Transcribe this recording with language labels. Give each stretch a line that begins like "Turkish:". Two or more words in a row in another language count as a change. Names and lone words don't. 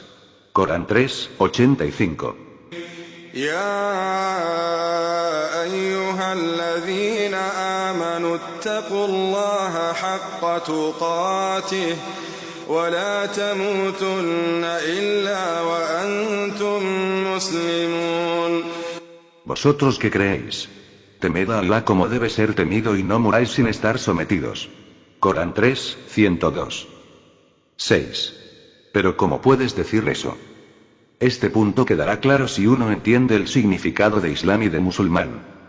Spanish: Corán 3, 85.
Arabic: يا أيها الذين آمنوا اتقوا الله حق تقاته ولا تموتن إلا وأنتم مسلمون.
Spanish: Vosotros que creéis, Temed a Allah como debe ser temido y no muráis sin estar sometidos. Corán 3, 102. 6. Pero ¿cómo puedes decir eso? Este punto quedará claro si uno entiende el significado de Islam y de musulmán.